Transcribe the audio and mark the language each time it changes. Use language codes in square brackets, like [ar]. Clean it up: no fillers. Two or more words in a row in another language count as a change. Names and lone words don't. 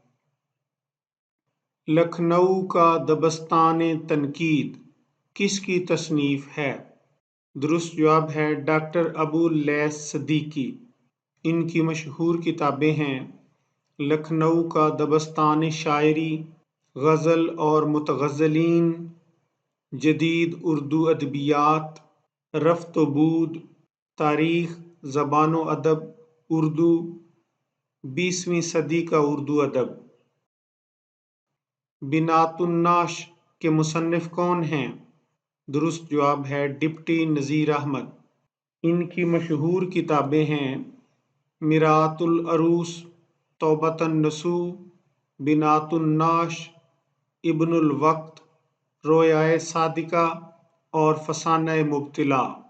[ur] لکھنؤ کا دبستان تنقید کس کی تصنیف ہے؟ درست جواب ہے ڈاکٹر ابو اللیث صدیقی۔ ان کی مشہور کتابیں ہیں لکھنؤ کا دبستان شاعری، غزل اور متغزلین، جدید اردو ادبیات، رفت و بود، تاریخ، زبان و ادب اردو، 20ویں صدی کا اردو ادب۔ بنات الناش کے مصنف کون ہیں؟ درست جواب ہے ڈپٹی نذیر احمد۔ ان کی مشہور کتابیں ہیں مرآت العروس، توبۃ النصوح، بنات الناش، ابن الوقت، رویائے صادقہ اور فسانہ مبتلا۔